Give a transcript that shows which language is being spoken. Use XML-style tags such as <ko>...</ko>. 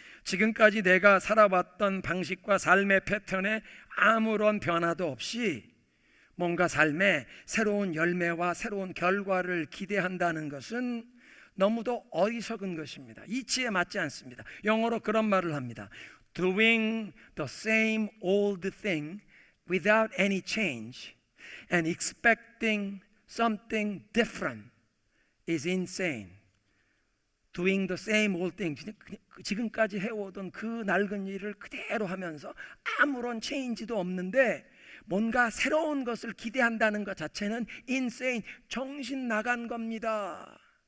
<ko>지금까지 내가 살아왔던 방식과 삶의 패턴에 아무런 변화도 없이 뭔가 삶에 새로운 열매와 새로운 결과를 기대한다는 것은 너무도 어리석은 것입니다. 이치에 맞지 않습니다. 영어로 그런 말을 합니다.</ko> <en>Doing the same old thing without any change and expecting something different is insane. Doing the same old thing,</en> <ko>지금까지 해오던 그 낡은 일을 그대로 하면서 아무런 체인지도 없는데 뭔가 새로운 것을 기대한다는 것 자체는 insane, 정신 나간 겁니다.</ko>